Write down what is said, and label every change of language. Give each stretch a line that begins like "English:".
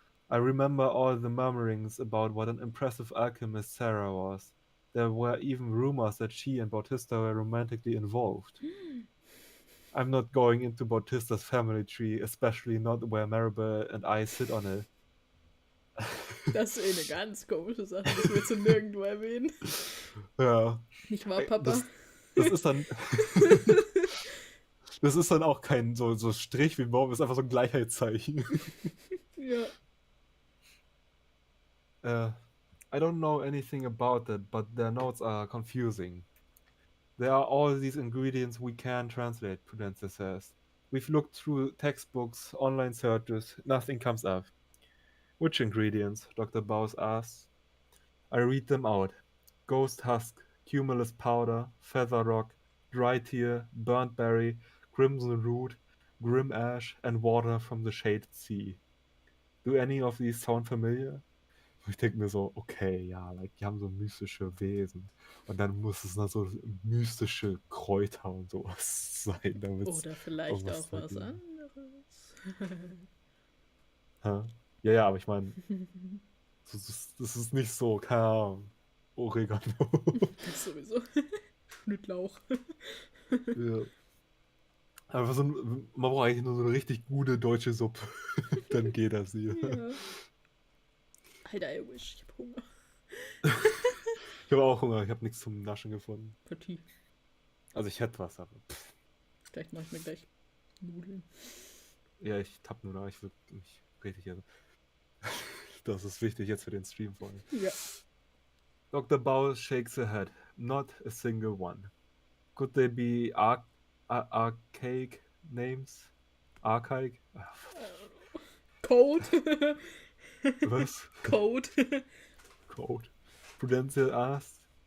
English: I remember all the murmurings about what an impressive alchemist Sarah was. There were even rumors that she and Bautista were romantically involved. I'm not going into Bautista's family tree, especially not where Maribel and I sit on it.
German: Das ist eine ganz komische Sache, das willst du nirgendwo erwähnen. Ja. Nicht wahr, Papa? Das ist dann. Das ist dann auch kein so Strich wie Baum, das ist einfach so ein Gleichheitszeichen. Ja.
English: I don't know anything about it, but their notes are confusing. There are all these ingredients we can translate, Prudencia says. We've looked through textbooks, online searches, nothing comes up. Which ingredients? Dr. Bowes asks. I read them out. Ghost husk, cumulus powder, feather rock, dry tear, burnt berry, crimson root, grim ash, and water from the shaded sea. Do any of these sound familiar?
German: Ich denke mir so, okay, ja, like, die haben so mystische Wesen. Und dann muss es noch so mystische Kräuter und sowas sein, damit es Oder vielleicht irgendwas auch was dagegen. anderes. Ja, ja, aber ich meine, das ist nicht so, keine Ahnung, Oregano. Das sowieso. Schnittlauch. Ja. Aber man braucht eigentlich nur so eine richtig gute deutsche Suppe. Dann geht das hier. Ja. Alter, I wish. Ich hab Hunger. Ich habe auch Hunger, ich habe nichts zum Naschen gefunden. Partie. Also ich hätte was, aber Vielleicht mache ich mir gleich Nudeln. ja, ich tapp nur da, ich will mich richtig essen. Das ist wichtig jetzt für den Stream vor allem. Ja.
English: Dr. Bowles shakes her head. Not a single one. Could they be archaic names? Archaic? Code.
German: Was?
English: Code. Code. Prudential asked.